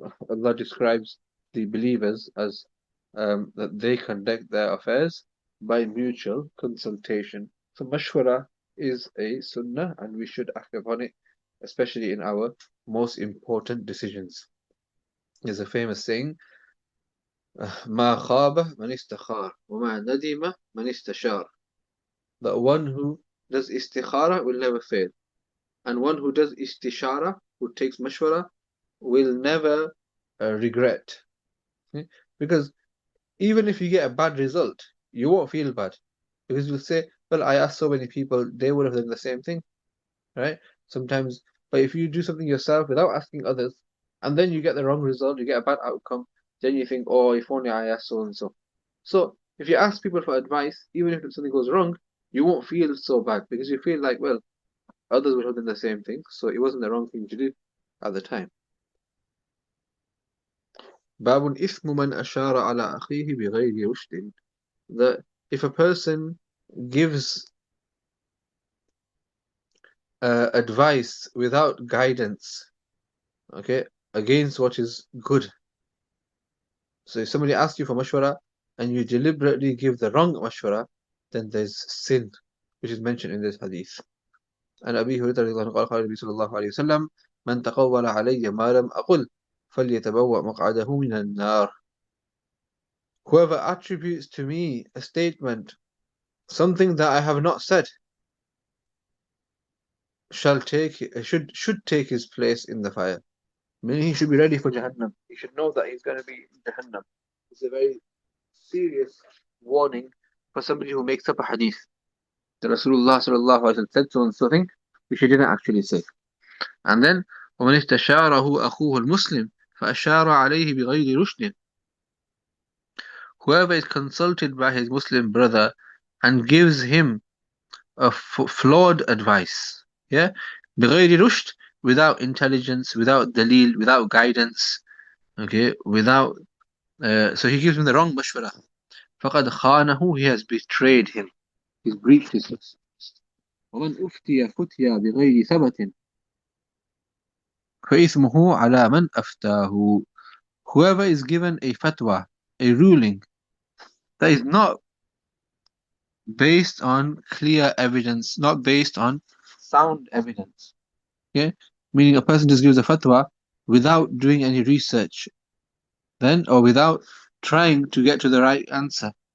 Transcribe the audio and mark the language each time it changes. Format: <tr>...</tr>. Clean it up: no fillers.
<en>Allah describes the believers as that they conduct their affairs by mutual consultation. So mashwara is a sunnah and we should act upon it, especially in our most important decisions. There's a famous saying,</en> <ar>مَا خَابَ مَنِ اسْتَخَارَ وَمَا نَدِمَ مَنِ اسْتَشَارَ.</ar> <en>The one who does istikhara will never fail, and one who does istishara, who takes mashwara, will never regret. Because even if you get a bad result, you won't feel bad. Because you'll say, well, I asked so many people, they would have done the same thing, right? Sometimes, but if you do something yourself without asking others, and then you get the wrong result, you get a bad outcome, then you think, oh, if only I asked so and so. So if you ask people for advice, even if something goes wrong, you won't feel so bad because you feel like, well, others would have done the same thing, so it wasn't the wrong thing to do at the time.</en> <ar>باب إثم من أشار على أخيه بغير رشد.</ar> <en>That if a person gives advice without guidance, okay, against what is good. So if somebody asks you for mashwara and you deliberately give the wrong mashwara, then there's sin, which is mentioned in this hadith.</en> <ar>And أبي هريرة رضي الله عنه قال قال النبي صلى الله عليه وسلم من تقول علي ما لم أقل فليتبوأ مقعده من النار.</ar> <en>Whoever attributes to me a statement, something that I have not said, should take his place in the fire. Meaning he should be ready for Jahannam. He should know that he's going to be in Jahannam. It's a very serious warning for somebody who makes up a hadith. The Rasulullah sallallahu alaihi wasallam said so and so thing, which he didn't actually say. And then</en> <ar>ومن استشاره أخوه المسلم فأشار عليه بغير رشد.</ar> <en>Whoever is consulted by his Muslim brother and gives him flawed advice. Yeah,</en> <ar>بغير رشد,</ar> <en>without intelligence, without dalil, without guidance. Okay, without so he gives him the wrong mashwara.</en> <ar>فقد خانه,</ar> <en>he has betrayed him. He's breached his trust.</en> <ar>ومن أفتي فتيا بغير ثبت فإثمه على من أفتاه.</ar> <en>Whoever is given a fatwa, a ruling that is not based on clear evidence, not based on sound evidence. Okay? Meaning a person just gives a fatwa without doing any research, then, or without trying to get to the right answer.</en>